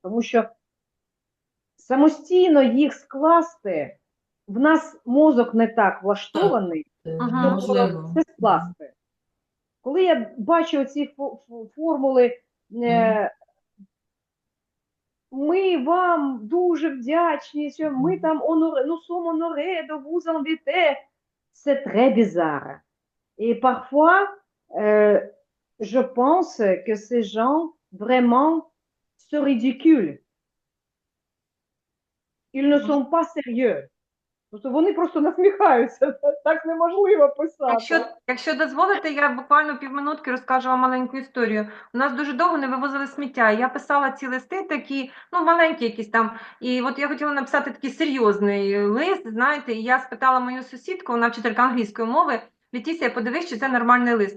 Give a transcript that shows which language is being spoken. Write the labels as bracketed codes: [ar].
[uk] Тому що самостійно їх скласти, в нас мозок не так влаштований, щоб Неможливо. це скласти. Коли я бачу ці формули, ми вам дуже вдячні, що ми там nous sommes honorés de vous inviter. [fr] C'est très bizarre. Et parfois, je pense que ces gens vraiment se ridiculent. Ils ne sont pas sérieux. [uk] Тобто вони просто насміхаються. Так неможливо писати. Якщо дозволите, я буквально півминутки розкажу вам маленьку історію. У нас дуже довго не вивозили сміття. Я писала ці листи такі, ну, маленькі якісь там. І от я хотіла написати такий серйозний лист, знаєте, і я спитала мою сусідку, вона вчителька англійської мови, Летісія, подивись, чи це нормальний лист.